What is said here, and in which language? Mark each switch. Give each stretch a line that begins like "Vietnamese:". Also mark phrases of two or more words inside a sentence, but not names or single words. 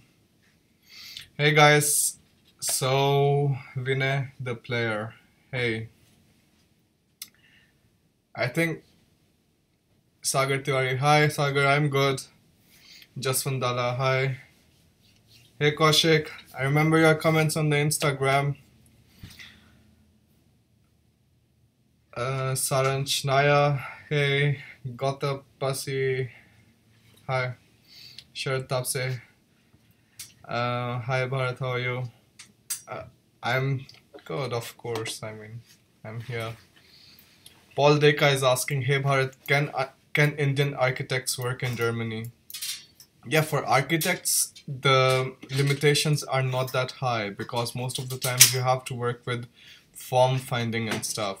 English: Hey guys, so Vinay the player. Hey, I think Sagar Tiwari. Hi Sagar, I'm good. Jaswant Dala, hi. Hey Kaushik, I remember your comments on the Instagram. Saranch Naya, hey. Gota Pasi, hi. Sharad Tapse, hi Bharat, how are you? Uh, I'm good, of course. I'm here. Paul Deka is asking, "Hey Bharat, can Indian architects work in Germany?" Yeah, for architects, the limitations are not that high because most of the times you have to work with form finding and stuff.